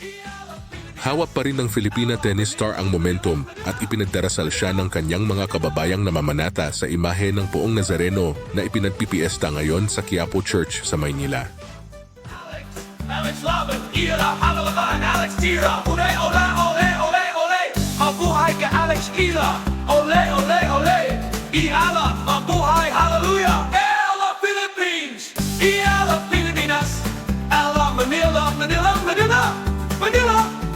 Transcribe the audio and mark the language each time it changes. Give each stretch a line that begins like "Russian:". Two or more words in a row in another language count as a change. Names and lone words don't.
Filipino: Hawak pa rin ng Filipina tennis star ang momentum at ipinagdarasal siya ng kanyang mga kababayang namamanata sa imahe ng Poong Nazareno na ipinagpipiesta ngayon sa Quiapo Church sa Maynila. Alex Laban, Ila, Halalaban, Alex Tira, ole, ole, ole, ole, ole. Mabuhay ka Alex Ila, ole, ole, ole. Iala, mabuhay, hallelujah. Ella Philippines, Iala Pilipinas, Ella Manila, Manila, Manila, Manila.